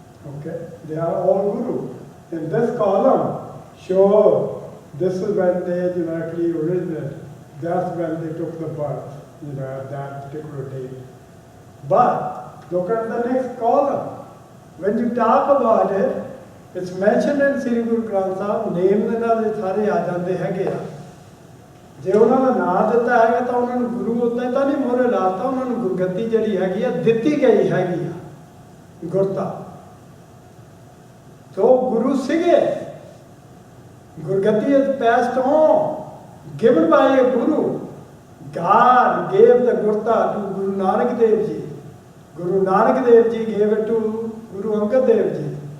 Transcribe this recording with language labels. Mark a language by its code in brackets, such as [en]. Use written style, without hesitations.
[en] Okay, they are all Guru. In this column, show this is when they actually originated. That's when they took the birth, at that particular date. But look at the next column. When you talk about it, it's mentioned in Sri Guru Granth Sahib, name [pa] ਦੇ ਨਾਲ ਸਾਰੇ ਆ ਜਾਂਦੇ ਹੈਗੇ ਆ। ਜੇ ਉਹਨਾਂ ਦਾ ਨਾਂ ਦਿੱਤਾ ਹੈਗਾ ਤਾਂ ਉਹਨਾਂ ਨੂੰ ਗੁਰੂ ਉੱਤੇ ਤਾਂ ਨਹੀਂ ਮੋਹਰੇ ਲਾਤਾ, ਉਹਨਾਂ ਨੂੰ ਗੁਰਗੱਦੀ ਜਿਹੜੀ ਹੈਗੀ ਆ ਦਿੱਤੀ ਗਈ ਹੈਗੀ ਆ, ਗੁਰਤਾ। [en] So Guru Sige, Gurgati is passed on, given by a Guru. God gave the Gurta to Guru Nanak Dev Ji. Guru Nanak Dev Ji gave it to Guru Angad Dev Ji.